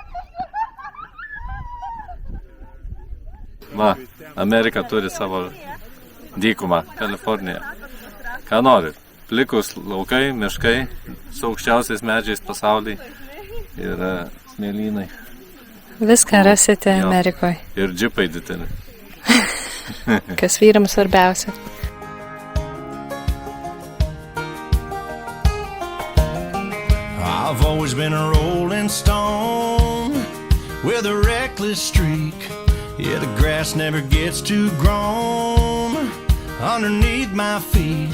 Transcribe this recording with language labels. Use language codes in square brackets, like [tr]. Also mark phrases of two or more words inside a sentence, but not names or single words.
[lt] Va, Amerika turi savo dykumą, Kaliforniją. Ką nori? Plikus laukai, miškai, su aukščiausiais medžiais pasaulyje ir smėlynai. Viską rasite Amerikoje. Ir džipai dideli. Kas vyram svarbiausia. [en] I've always been a rolling stone with a reckless streak. Yeah, the grass never gets too grown underneath my feet.